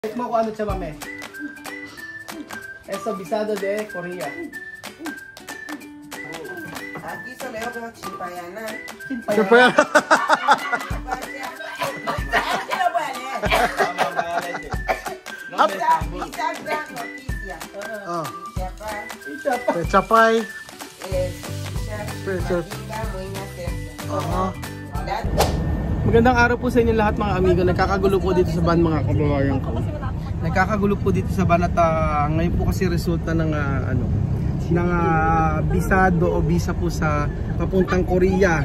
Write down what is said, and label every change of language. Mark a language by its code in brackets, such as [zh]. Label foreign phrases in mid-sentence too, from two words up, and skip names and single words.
[tl] Check mo kung ano siya, mame. [es] Eso Visado de Korea. Aquí se leo como chimpayana. Chimpayana. Este lo puede leer. Visa gran noticia. Chapay. [tl] Magandang araw po sa inyo lahat mga amigo. Nagkakagulo po dito sa van mga kababayan ko. Nagkakagulo po dito sa van at ngayon po kasi resulta ng bisado o visa po sa papuntang Korea.